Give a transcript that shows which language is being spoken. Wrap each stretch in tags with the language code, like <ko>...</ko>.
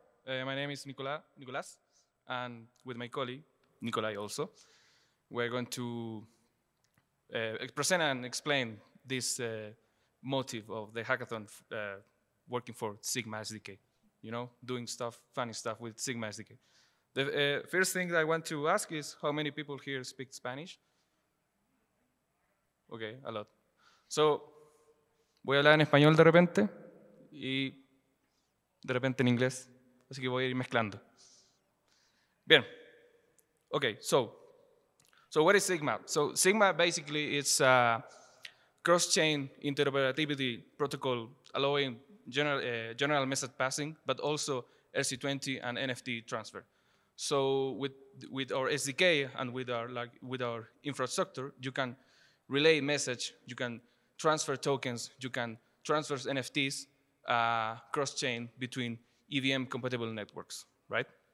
<en>My name is Nicolas, and with my colleague, Nikolai also, we're going to present and explain this motive of the hackathon working for Sygma SDK. You know, doing stuff, funny stuff with Sygma SDK. The first thing I want to ask is how many people here speak Spanish? Okay, a lot.</en> <es>So, voy a hablar en español de repente y de repente en inglés, así que voy a ir mezclando.</es> <en>Bien. Okay, so what is Sygma? So Sygma basically is a cross-chain interoperability protocol allowing general message passing, but also RC20 and NFT transfer. So with our SDK and with our infrastructure, you can relay message, you can transfer tokens, you can transfer NFTs cross-chain between EVM-compatible networks, right?</en>